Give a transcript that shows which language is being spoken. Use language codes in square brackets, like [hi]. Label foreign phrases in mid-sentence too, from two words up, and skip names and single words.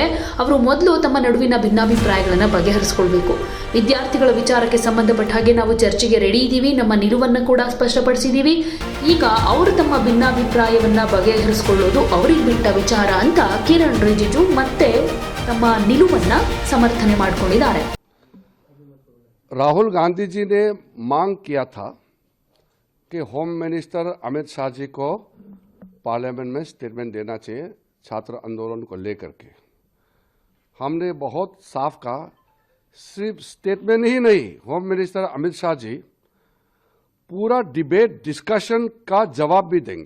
[kn] ಅವರು ಮೊದಲು ತಮ್ಮ ನಡುವಿನ ಭಿನ್ನಾಭಿಪ್ರಾಯಗಳನ್ನು ಬಗೆಹರಿಸಿಕೊಳ್ಬೇಕು. ವಿದ್ಯಾರ್ಥಿಗಳ ವಿಚಾರಕ್ಕೆ ಸಂಬಂಧಪಟ್ಟ ಹಾಗೆ ನಾವು ಚರ್ಚೆಗೆ ರೆಡಿ ಇದ್ದೀವಿ. ನಮ್ಮ ನಿಲುವನ್ನು ಕೂಡ ಸ್ಪಷ್ಟಪಡಿಸಿದ್ದೀವಿ. ಈಗ ಅವರು ತಮ್ಮ ಭಿನ್ನಾಭಿಪ್ರಾಯವನ್ನು ಬಗೆಹರಿಸಿಕೊಳ್ಳೋದು ಅವರಿಗೆ ಬಿಟ್ಟ ವಿಚಾರ ಅಂತ ಕಿರಣ್ ರಿಜಿಜು ಮತ್ತೆ ತಮ್ಮ ನಿಲುವನ್ನು ಸಮರ್ಥನೆ ಮಾಡಿಕೊಂಡಿದ್ದಾರೆ. [hi] राहुल गांधी जी ने मांग किया था कि [en] Home Minister [hi] अमित शाह जी को पार्लियामेंट में स्टेटमेंट देना चाहिए छात्र आंदोलन को लेकर के। हमने बहुत साफ कहा, सिर्फ स्टेटमेंट ही नहीं, [en] Home Minister [hi] अमित शाह जी पूरा [en] debate discussion [hi] का जवाब भी देंगे।